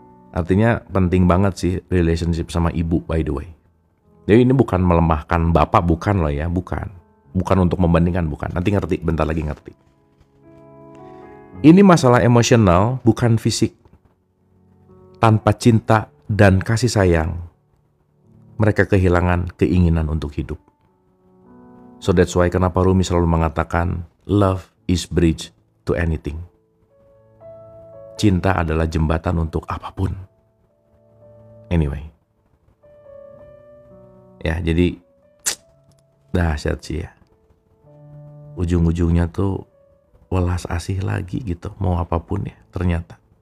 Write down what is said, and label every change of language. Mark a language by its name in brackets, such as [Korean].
[Indonesian] Artinya penting banget sih relationship sama ibu, [English] by the way. [Indonesian] Jadi ini bukan melemahkan bapak, bukan loh ya, bukan. Bukan untuk membandingkan, bukan. Nanti ngerti, bentar lagi ngerti. Ini masalah emosional, bukan fisik. Tanpa cinta dan kasih sayang, mereka kehilangan keinginan untuk hidup. [English] So that's why [Indonesian] kenapa Rumi selalu mengatakan, [English] love is bridge to anything. [Indonesian] Cinta adalah jembatan untuk apapun. Anyway. Ya, jadi dahsyat sih ya. Ujung-ujungnya tuh welas asih lagi gitu, mau apapun ya ternyata.